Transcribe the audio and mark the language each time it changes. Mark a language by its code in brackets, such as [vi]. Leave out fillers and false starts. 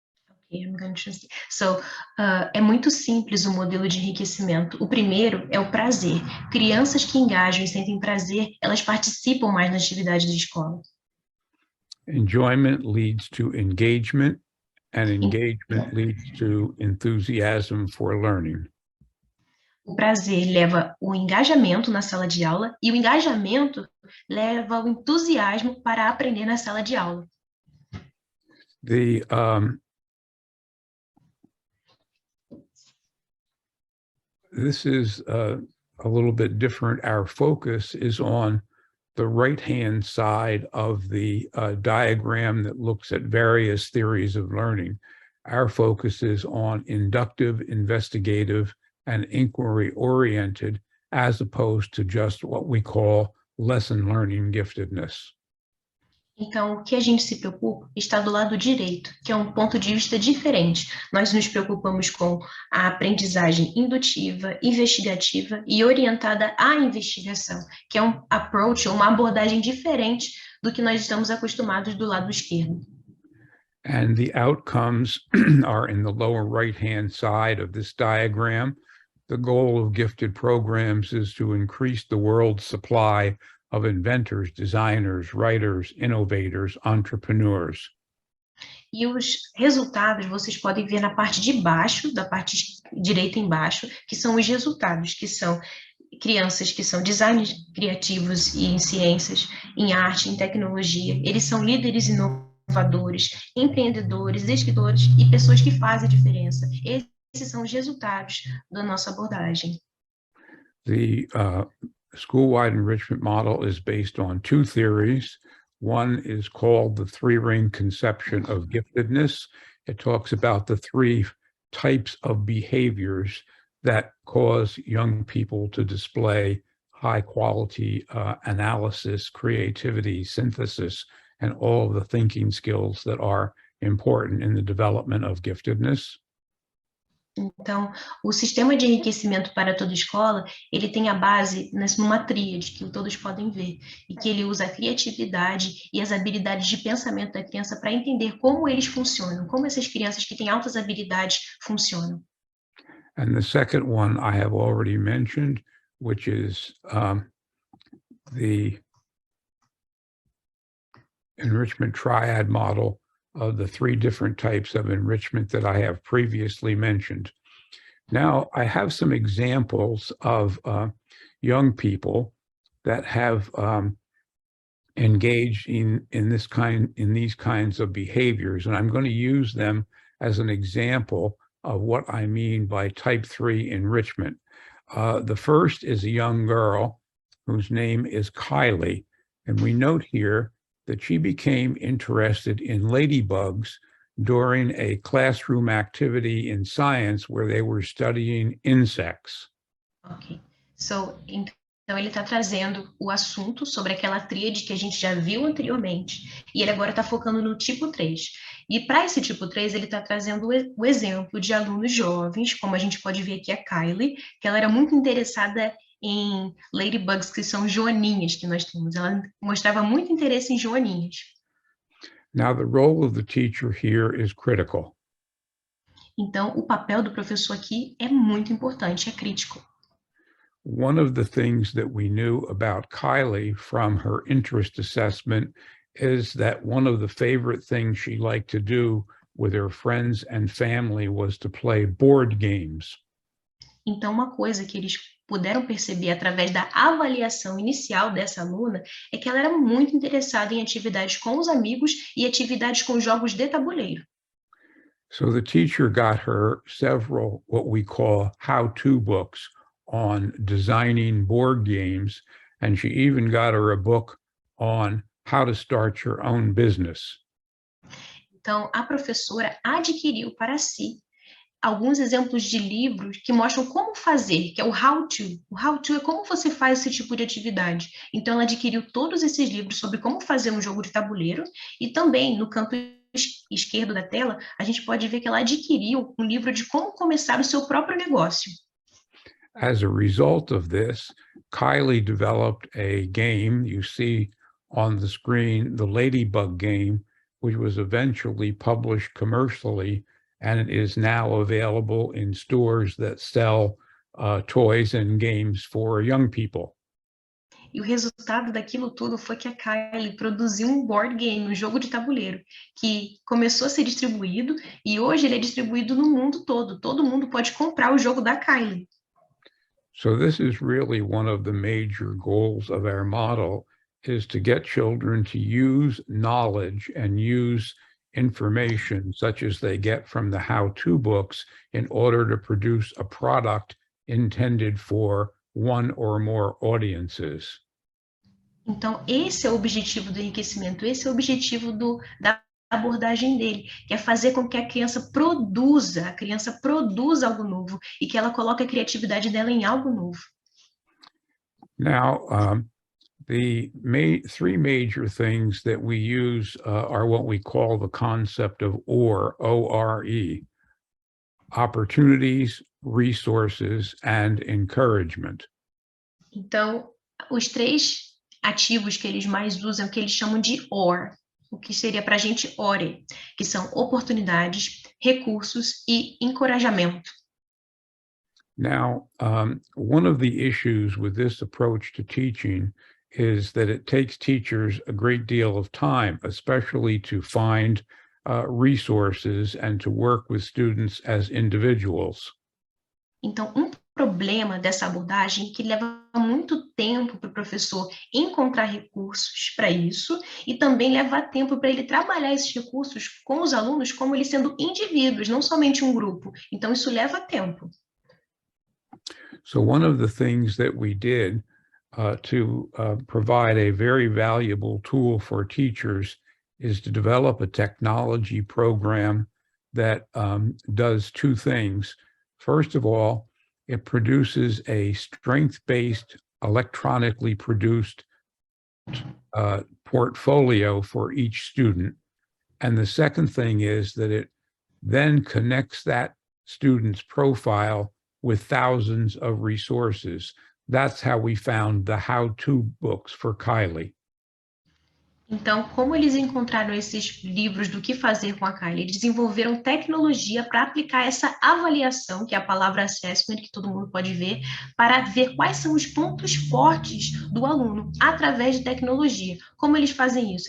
[en] Okay, I'm going to translate. [pt] So, é muito simples o modelo de enriquecimento. O primeiro é o prazer. Crianças que engajam e sentem prazer, elas participam mais nas atividades da escola. [en] Enjoyment leads to engagement, and engagement leads to enthusiasm for learning. [pt] O prazer leva o engajamento na sala de aula e o engajamento leva o entusiasmo para aprender na sala de aula. [en] This is a little bit different. Our focus is on the right-hand side of the diagram that looks at various theories of learning. Our focus is on inductive, investigative, and inquiry-oriented, as opposed to just what we call lesson learning giftedness. [pt] Então, o que a gente se preocupa está do lado direito, que é um ponto de vista diferente. Nós nos preocupamos com a aprendizagem indutiva, investigativa e orientada à investigação, que é um approach, uma abordagem diferente do que nós estamos acostumados do lado esquerdo. [en] And the outcomes are in the lower right-hand side of this diagram. The goal of gifted programs is to increase the world's supply of inventors, designers, writers, innovators, entrepreneurs. [pt] E os resultados vocês podem ver na parte de baixo, da parte direita embaixo, que são os resultados, que são crianças que são designers criativos e em ciências, em arte, em tecnologia. Eles são líderes inovadores, empreendedores, escritores e pessoas que fazem a diferença. Esses são os resultados da nossa abordagem. [en] The school-wide enrichment model is based on two theories. One is called the three-ring conception of giftedness. It talks about the three types of behaviors that cause young people to display high-quality analysis, creativity, synthesis, and all of the thinking skills that are important in the development of giftedness. [pt] Então, o sistema de enriquecimento para toda escola, ele tem a base numa tríade, que todos podem ver, e que ele usa a criatividade e as habilidades de pensamento da criança para entender como eles funcionam, como essas crianças que têm altas habilidades funcionam. [en] And the second one I have already mentioned, which is the enrichment triad model of the three different types of enrichment that I have previously mentioned. Now, I have some examples of young people that have engaged in these kinds of behaviors, and I'm going to use them as an example of what I mean by type 3 enrichment. The first is a young girl whose name is Kylie, and we note here that she became interested in ladybugs during a classroom activity in science where they were studying insects. Ok. [pt] Então ele está trazendo o assunto sobre aquela tríade que a gente já viu anteriormente, e ele agora está focando no tipo 3. E para esse tipo 3, ele está trazendo o exemplo de alunos jovens, como a gente pode ver aqui a Kylie, que ela era muito interessada em ladybugs, que são joaninhas que nós temos. Ela mostrava muito interesse em joaninhas. [en] Now, the role of the teacher here is critical. [pt] Então, o papel do professor aqui é muito importante, é crítico. [en] One of the things that we knew about Kylie from her interest assessment is that one of the favorite things she liked to do with her friends and family was to play board games. [pt] Então, uma coisa que eles puderam perceber através da avaliação inicial dessa aluna é que ela era muito interessada em atividades com os amigos e atividades com jogos de tabuleiro. [en] So the teacher got her several what we call how-to books on designing board games, and she even got her a book on how to start your own business. [pt] Então, a professora adquiriu para si alguns exemplos de livros que mostram como fazer, que é o how-to. O how-to é como você faz esse tipo de atividade. Então, ela adquiriu todos esses livros sobre como fazer um jogo de tabuleiro, e também, no canto esquerdo da tela, a gente pode ver que ela adquiriu um livro de como começar o seu próprio negócio. [en] As a result of this, Kylie developed a game. You see on the screen the Ladybug game, which was eventually published commercially, and it is now available in stores that sell toys and games for young people. [pt] E o resultado daquilo tudo foi que a Kylie produziu um board game, um jogo de tabuleiro, que começou a ser distribuído e hoje ele é distribuído no mundo todo. Todo mundo pode comprar o jogo da Kylie. [en] So this is really one of the major goals of our model, is to get children to use knowledge and use information such as they get from the how-to books in order to produce a product intended for one or more audiences. [pt] Então, esse é o objetivo do enriquecimento, esse é o objetivo da abordagem dele, que é fazer com que a criança produza algo novo e que ela coloque a criatividade dela em algo novo. [en] Now, The three major things that we use are what we call the concept of O-R-E, opportunities, resources, and encouragement. [pt] Então, os três ativos que eles mais usam, que eles chamam de OR, o que seria para a gente ORE, que são oportunidades, recursos e encorajamento. [en] Now, one of the issues with this approach to teaching is that it takes teachers a great deal of time, especially to find resources and to work with students as individuals. [pt] Então, um problema dessa abordagem é que leva muito tempo para o professor encontrar recursos para isso e também leva tempo para ele trabalhar esses recursos com os alunos como eles sendo indivíduos, não somente um grupo. Então, isso leva tempo. [en] So one of the things that we did to provide a very valuable tool for teachers is to develop a technology program that does two things. First of all, it produces a strength-based, electronically produced portfolio for each student. And the second thing is that it then connects that student's profile with thousands of resources. That's how we found the how-to books for Kylie. [pt] Então, como eles encontraram esses livros do que fazer com a Kylie? Eles desenvolveram tecnologia para aplicar essa avaliação, que é a palavra assessment, que todo mundo pode ver, para ver quais são os pontos fortes do aluno através de tecnologia. Como eles fazem isso?